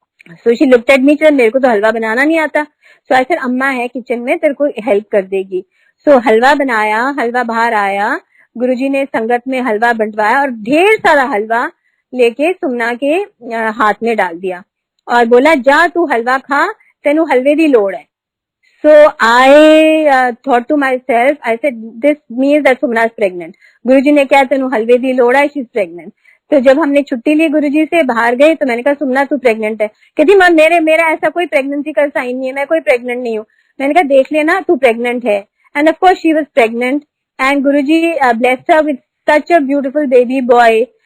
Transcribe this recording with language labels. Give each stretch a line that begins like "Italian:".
English: so she looked at me,
Hindi: मेरे को तो हलवा बनाना नहीं आता।
English: so I said
Hindi: अम्मा है किचन में, तेरे को हेल्प कर देगी। सो हलवा बनाया, हलवा बाहर आया, गुरुजी ने संगत में हलवा बंटवाया और ढेर सारा हलवा लेके सुमना के हाथ में डाल दिया और बोला जा तू हलवा खा,
Punjabi: तेनू हलवे दी लोड़ है।
English: So I thought to myself, I said this means that Sumna is pregnant.
Hindi: गुरुजी ने क्या
Punjabi: तेनू हलवे दी लोड़ है,
English: She is pregnant.
Hindi: तो जब हमने छुट्टी ली गुरुजी से, बाहर गए, तो मैंने कहा सुमना तू प्रेग्नेंट है। कहती मां मेरा ऐसा कोई प्रेगनेंसी का साइन नहीं है, मैं कोई प्रेग्नेंट नहीं हूँ। मैंने कहा देख लेना तू प्रेग्नेंट है।
English: And of course she was pregnant and Guruji blessed her with such a beautiful baby boy.